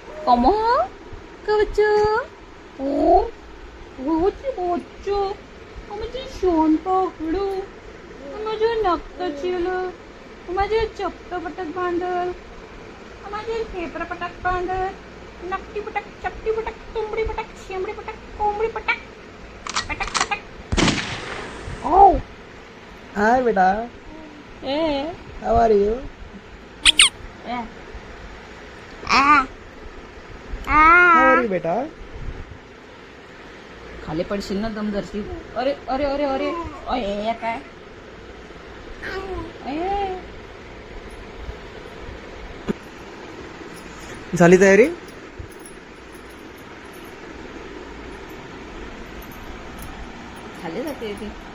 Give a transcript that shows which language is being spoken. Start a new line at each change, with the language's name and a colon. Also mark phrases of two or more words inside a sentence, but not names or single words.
Marathi: Kamu? Kamu? Oh, boccu. माझे शोन पकडू, माझे नक्त चिलू, माझे चपट पटक बांधल, माझे पेपर पटक बांधल, नकटी पटक, चपटी पटक, तुंबडी पटक, शेंबडी पटक, कोंबडी पटक, पटक पटक.
English: Oh. Hi, beta. Eh. How are you? How are you, beta?
Marathi: खाली पडशील ना दम धरशील. अरे अरे अरे अरे अरे काय झाली तयारी? खाली जाते ती.